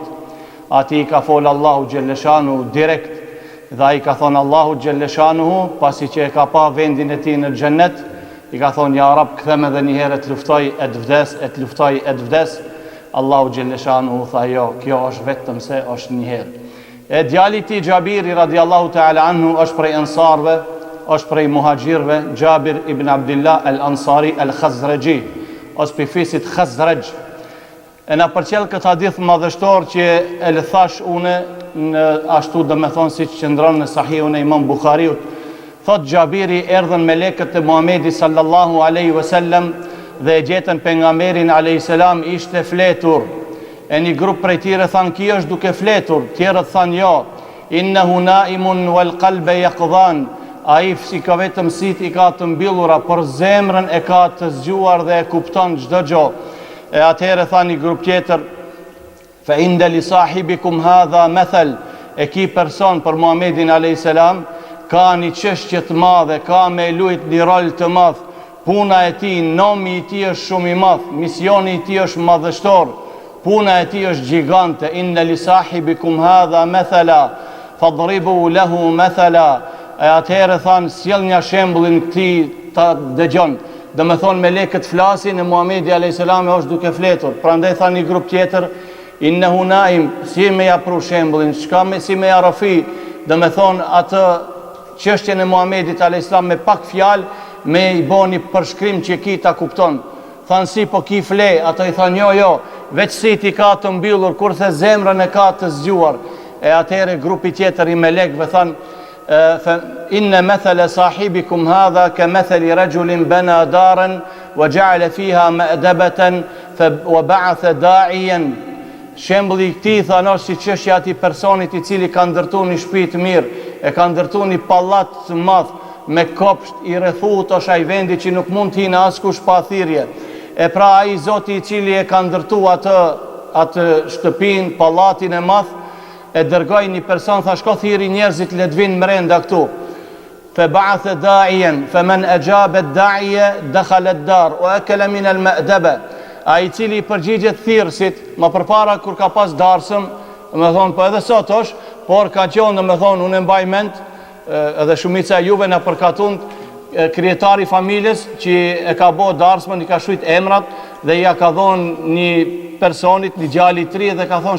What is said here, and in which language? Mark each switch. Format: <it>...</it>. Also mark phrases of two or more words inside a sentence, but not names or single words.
<sq>Ati i ka fol Allahu Gjelleshanu direkt, dhe ai ka thonë Allahu Gjelleshanu, pasi që e ka pa vendin e tij në xhennet, i ka thonë</sq> <ar>يا رب,</ar> <sq>kthem edhe një herë të luftoj e të vdes. Allahu Gjelleshanu tha jo, kjo është vetëm se është një herë. E djali i tij Jabiri</sq> <ar>رضي الله تعالى عنه</ar> <sq>është prej ansarve, është prej muhaxhirëve, Jabir ibn Abdullah al-Ansari al-Khazraji, ose për fisit Khazraj. E na përcjell këtë hadith madhështor që e le thash une në ashtu dhe me thonë si që qëndron në Sahihun e Imam Buhariut. Thot Jabiri, erdhen melekët e Muhamedi</sq> <ar>صلى الله عليه وسلم</ar> <sq>dhe e gjetën pejgamberin alayhis salam ishte fletur. E një grup prej tyre thanë ki është duke fletur, tjerët thanë jo,</sq> <ar>إنه نائم والقلب يقظان.</ar> <sq>Ai si ka vetëm sit i ka të mbyllura, por zemrën e ka të zgjuar dhe e kupton çdo gjë. E atëherë tha një grup tjetër,</sq> <ar>فإن لصاحبكم هذا مثلا,</ar> <sq>e ki person për Muhamedin a.s. ka një çështje të madhe, ka me lujt një rol të madh, puna e tij, nomi i tij është shumë i madh, misioni i tij është madhështor, puna e tij është gjigante.</sq> <ar>إن لصاحبكم هذا مثلا فاضربوا له مثلا.</ar> <sq>E atëherë thanë, sjell një shembullin këtij ta dëgjon. Do me thonë melekët flasin e Muhamedi a.s. është duke fletur. Prandaj tha një grup tjetër,</sq> <ar>إنه نائم,</ar> <sq>si me ja pru shembullin, si me ja rafi, do me thonë atë çështjen e Muhamedit a.s. me pak fjalë, me i boni përshkrim që ki ta kupton. Thanë si po ki fle, ato i thanë jo, veç si ti ka të mbyllur, kurse zemrën e ka të zgjuar. E atëherë grupi tjetër i melekëve thanë,</sq> <ar>إن مثل صاحبكم هذا كمثل رجل بنى دارا وجعل فيها مأدبة وبعث داعيا.</ar> <sq>Shembulli i këtij thanë si çështja e atij personit i cili ka ndërtuar një shtëpi të mirë, e ka ndërtuar një pallat të madh me kopsht i rrethut, është ai vendi që nuk mund të hinë askush pa thirrje. E pra ai Zoti i cili e ka ndërtuar atë shtëpinë, pallatin e madh, e dërgoi një person, tha shko thirri njerëzit le të vinë brenda këtu.</sq> <ar>فبعث داعيا فمن أجاب الداعي دخل الدار وأكل من المأدبة.</ar> <sq>Ai cili i përgjigjet thirrësit, më përpara kur ka pas darsëm, më thonë po edhe sot është, por ka qenë më thonë unë mbaj mend, edhe shumica e juve na përkatun krijetari i familjes që e ka bë darsmën, i ka shujt emrat dhe ja ka dhënë një personit, një djalë i tri dhe ka thonë</sq>